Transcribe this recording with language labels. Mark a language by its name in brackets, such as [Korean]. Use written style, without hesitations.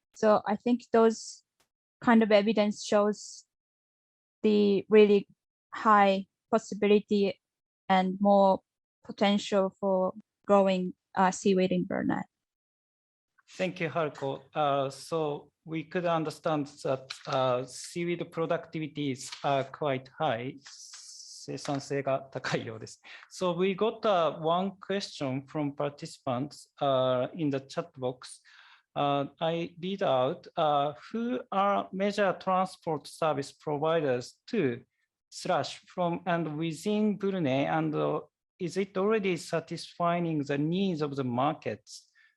[English] So I think those kind of evidence shows the really high possibility and more potential for growing seaweed in Brunei. Thank you, Haruko. So we could understand that seaweed productivities are quite high. [Japanese] 生産性が高いようです。 [English] So we got one question from participants in the chat box. I read out, who are major transport service providers to / from and within Brunei, and is it already satisfying the needs of the markets?